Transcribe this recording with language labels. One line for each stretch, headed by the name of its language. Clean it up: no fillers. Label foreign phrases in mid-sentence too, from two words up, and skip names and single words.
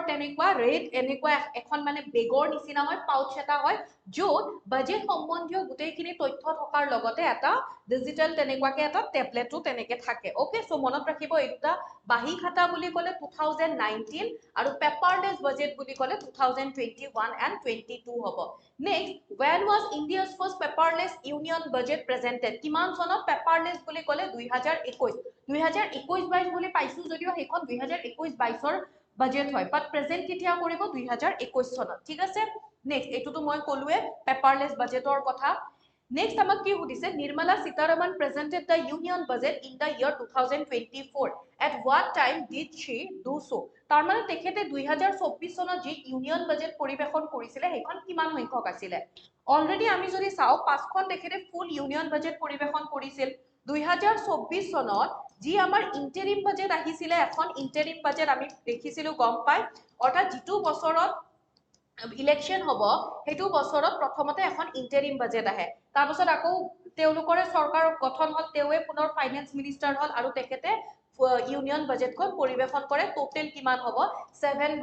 Assamese: তেনেকুৱা ৰেড এনেকুৱা এখন মানে বেগৰ নিচিনা হয় পাউচ এটা হয় য'ত বাজেট সম্বন্ধীয় গোটেইখিনি তথ্য থকাৰ লগতে এটা ডিজিটেল তেনেকুৱাকে এটা টেবলেটো তেনেকে থাকে
English: okay so
Assamese: মনত ৰাখিব এই দুটা বাহি খাতা বুলি ক'লে 2019 আৰু
English: paperless budget
Assamese: বুলি ক'লে 2021 and 22 হ'ব নেক্সট
English: when was India's first paperless union budget presented
Assamese: কিমান চনত পেপাৰলেছ বুলি ক'লে 2021 2021-22 বুলি পাইছো যদিও সেইখন 2021-22ৰ বাজেট হয়
English: but present
Assamese: কেতিয়া কৰিব 2021 চনত ঠিক আছে নেক্সট এটোটো মই কলুৱে পেপাৰলেছ বাজেটৰ কথা নেক্সট আমাক কি সুধিছে নিৰ্মলা সীতাৰামন
English: presented the union budget in the year 2024 at what time did she do so
Assamese: তাৰ মানে তেখেতে 2024 চনত যি ইউনিয়ন বাজেট পৰিবেশন কৰিছিলে সেইখন কিমান সংখ্যক আছিলে অলৰেডি আমি যদি চাও পাঁচখন তেখেতে
English: full union budget
Assamese: পৰিবেশন কৰিছিল 2024 চনত যি আমাৰ
English: interim budget
Assamese: আহিছিলে এখন
English: interim budget
Assamese: আমি দেখিছিলো গম পাই অৰ্থাৎ যিটো বছৰত ইলেকশন হ'ব হেতু বছৰত প্ৰথমতে এখন
English: interim budget
Assamese: আহে তাৰ পাছত আকৌ তেওলোকৰে চৰকাৰ গঠন হল তেৱে পুনৰ
English: finance minister
Assamese: হল আৰু তেখেতে ইউনিয়ন বাজেটখন পৰিবেশন কৰে টোটাল কিমান হ'ব 7